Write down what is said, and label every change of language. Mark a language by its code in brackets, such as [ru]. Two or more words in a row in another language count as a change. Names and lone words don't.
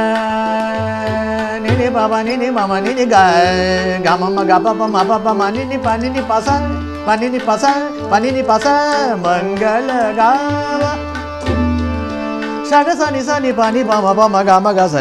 [mr] निनि ni pa pa ni ni mama ni ni ga ga mama ga pa pa ma ni pa ni pa sa pa ni pa sa मंगल गावा सा ग सा नि pa ni pa ma ga sa